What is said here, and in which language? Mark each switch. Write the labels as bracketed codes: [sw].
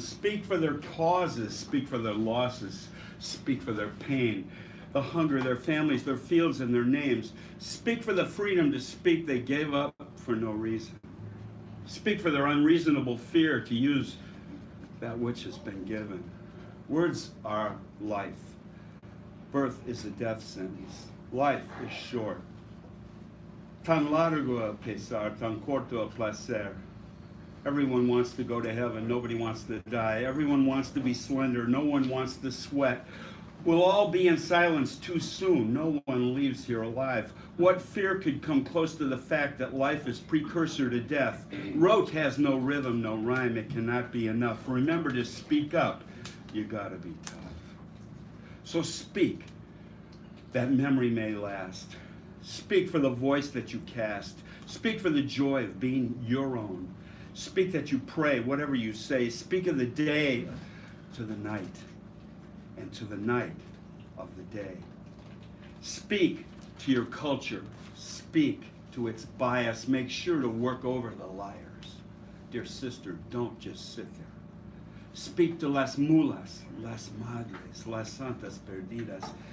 [en] Speak for their causes, speak for their losses, speak for their pain, the hunger, their families, their fields, and their names. Speak for the freedom to speak they gave up for no reason. Speak for their unreasonable fear to use that which has been given. Words are life. Birth is a death sentence. Life is short. [es] Tan largo el pesar, tan corto el placer. [en] Everyone wants to go to heaven. Nobody wants to die. Everyone wants to be slender. No one wants to sweat. We'll all be in silence too soon. No one leaves here alive. What fear could come close to the fact that life is precursor to death? Rote has no rhythm, no rhyme. It cannot be enough. Remember to speak up. You gotta be tough. So speak, that memory may last. Speak for the voice that you cast. Speak for the joy of being your own. Speak that you pray, whatever you say. Speak of the day to the night, and to the night of the day. Speak to your culture. Speak to its bias. Make sure to work over the liars. Dear sister, don't just sit there. Speak to las mulas, las madres, las santas perdidas.